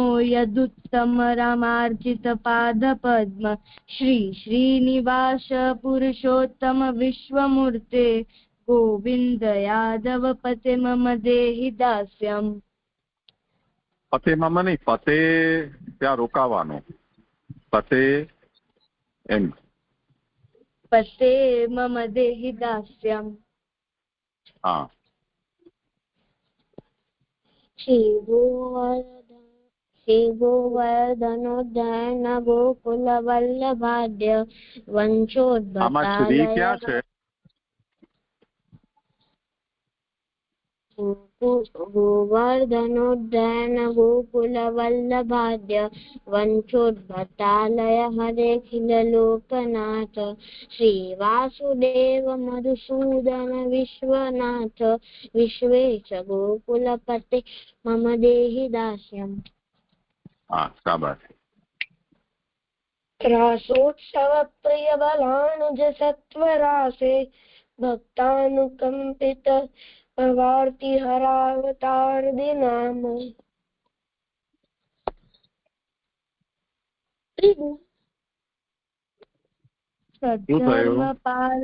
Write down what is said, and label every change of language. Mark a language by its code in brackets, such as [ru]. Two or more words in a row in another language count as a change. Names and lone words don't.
[sa] यदुत्तम रामार्जित पाद पद्म श्री श्रीनिवास पुरुषोत्तम विश्वमूर्ते गोविंद यादव पते मम देहि दास्यम. पते मम [gu] નહીં, પતે ત્યાં રોકાવાનું. પતે એમ. [sa] पते मम देहि दास्यम्. [gu] હા. [sa] शिवो वर्धनोदयन गोकुल वल्लभाद्य वंशोद्भवालय. [gu] આમાં શ્રી ક્યાં છે? [sa] गोवर्धनोद्यान गोकुलवल्लभाद्य वंशोद्भटालय हरेऽखिल लोकनाथ श्रीवासुदेव मधुसूदन विश्वनाथ विश्वेश गोकुलपते मम देहि दास्यम्। [hi] हाँ, शाबाश। [sa] रासोत्सव प्रिय बलानुज सत्वरासे भक्तानुकंपित भवार्ति हरावतार दिनाम। सद्धर्मपाल